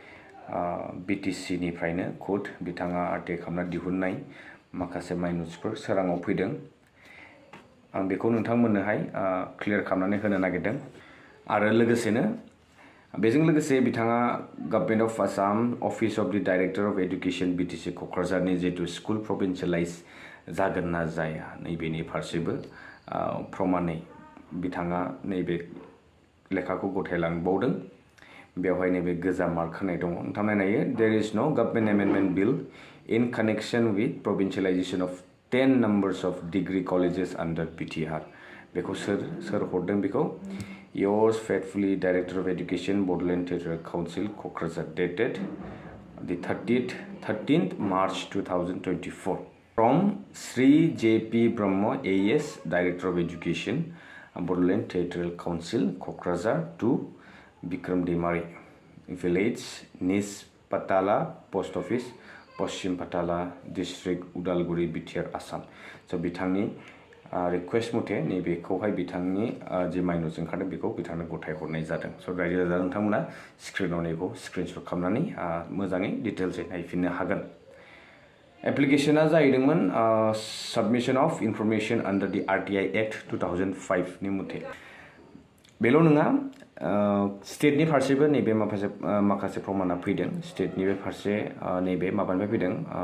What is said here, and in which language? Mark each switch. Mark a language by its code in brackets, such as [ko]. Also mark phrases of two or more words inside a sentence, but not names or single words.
[brx] बिटिसि निफ्रायनो खुद बिथाङा आर्टिक खालामना दिहुननाय माखासे माइनुट्सफोर सोराङाव फैदों आं बेखौ नोंथांमोननोहाय क्लियार खालामनानै होनो नागिरदों आरो लोगोसेनो बेजों लोगोसे बिथाङा [en] Government of Assam Office of the Director of Education [brx] बिटिसि क'क्राझारनि जितु स्कुल प्रभिन्सियलाइज जागोन ना जाया नैबेनि फारसेबो प्रमानै बिथाङा नैबे लेखाखौ गथायलांबावदों बेवहाय नैबे गोजा मार्क होनाय दङ नोंथांमोना नायो [en] there is no government amendment bill in connection with provincialisation of 10 numbers of degree colleges under PTR [brx] बेखौ सोर हरदों बेखौ [en] yours faithfully director of education Bodoland Territorial Council Cochrane dated the 13th March 2024 from Sri JP Brahma AS Director of Education Bodoland Territorial Council Cochrane to Bikram Dimari Village Nis Patala Post Office पश्चिम पाटाला डिस्ट्रिक्ट [brx] उदालगुरि बिटिआर आसाम स' बिथांनि रिक्वेस्ट मथे नैबेखौहाय बिथांनि जि माइनुट्स ओंखारदों बेखौ बिथांनो गथायहरनाय जादों स' रायजो राजा नोंथांमोना स्क्रिनाव नैखौ स्क्रिनशट खालामनानै मोजाङै डिटेल्सै नायफिननो हागोन एप्लिकेशना जाहैदोंमोन [en] submission of information under the RTI Act [brx] 2005 नि मथे बेल' नङा स्टेटनि फारसेबो नैबे माखासे प्रमाना फैदों स्टेटनि बे फारसे नैबे माबानिफ्राय फैदों